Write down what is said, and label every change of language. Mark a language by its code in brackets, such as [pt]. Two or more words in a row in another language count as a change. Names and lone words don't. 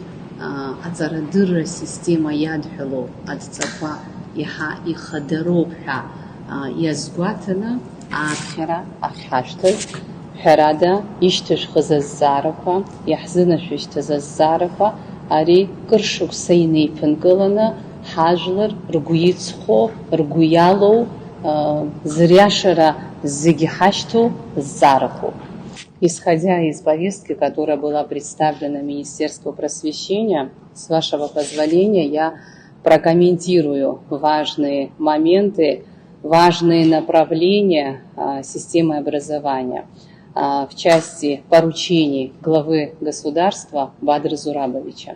[ab] аҵарадырра система иадҳәалоу адҵақәа иаҳа ихадароуп ҳәа иазгәаҭаны ааԥхьара ахьҳашәҭаз ҳәарада ишьҭышәхыз азҵаарақәа, иаҳзынашәышьҭыз азҵаарақәа ари кыр шықәса инеиԥынкыланы ҳажәлар ргәы иҵхо, ргәы иалоу, зыриашара зегьы ҳашьҭоу зҵаарақәоуп. [ru] Исходя из повестки, которая была представлена Министерству просвещения, с вашего позволения я прокомментирую важные моменты, важные направления системы образования в части поручений главы государства Бадры Зурабовича.